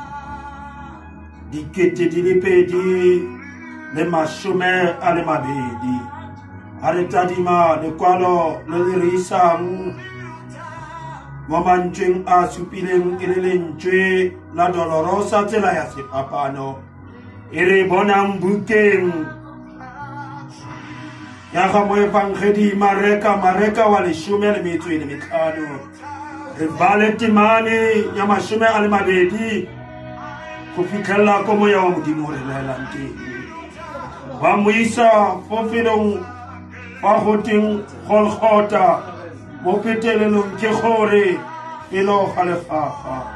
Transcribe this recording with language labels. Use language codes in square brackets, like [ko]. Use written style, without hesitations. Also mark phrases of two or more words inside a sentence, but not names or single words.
[tn] 2020 a re tadima lekwalo le le re isang mo mantsweng a supileng e le lentswe la dolorosa tsela ya sefapano e re bonang bukeng ya ga moefangedi mareka wa 15 re bale temane ya 20 go fitlhella ko moya wa modimo re laelang teng wa moisa fo felong fa goteng Golgotha mo petelelong ke gore pelo ga lefafa